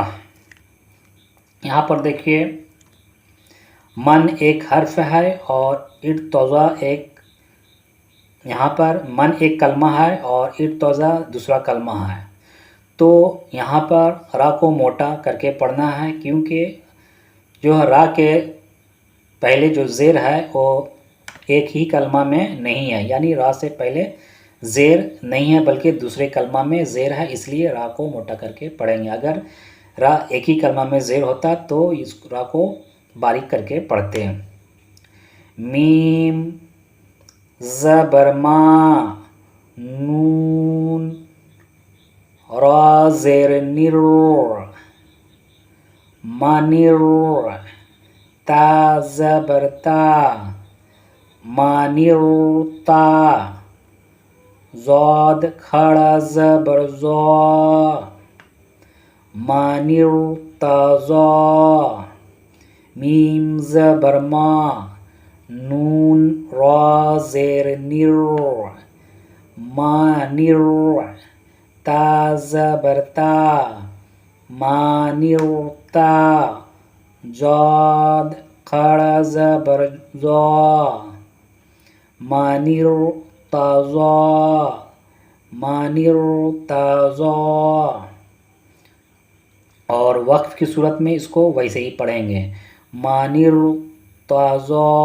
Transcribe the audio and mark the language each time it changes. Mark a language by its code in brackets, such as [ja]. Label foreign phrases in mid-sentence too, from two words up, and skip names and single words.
[ur] یہاں پر دیکھیے من ایک حرف ہے اور ارتضا ایک، یہاں پر من ایک کلمہ ہے اور ارتضا دوسرا کلمہ ہے، تو یہاں پر را کو موٹا کر کے پڑھنا ہے، کیونکہ جو را کے پہلے جو زیر ہے وہ ایک ہی کلمہ میں نہیں ہے، یعنی را سے پہلے زیر نہیں ہے بلکہ دوسرے کلمہ میں زیر ہے، اس لیے را کو موٹا کر کے پڑھیں گے۔ اگر را ایک ہی کلمہ میں زیر ہوتا تو اس را کو باریک کر کے پڑھتے ہیں۔ میم زبر ما، نون را زیر نر، مانر، تا زبر تا، مانرتا، زاد کھڑا زبر زا، مانرتضا، میم زبر ما، نون را زیر نر، مانر، تا زبر تا، مانرتا، زاد کھڑا زبر زا، مانرتضا، مانرتضا۔ اور وقف کی صورت میں اس کو ویسے ہی پڑھیں گے مانرتضا۔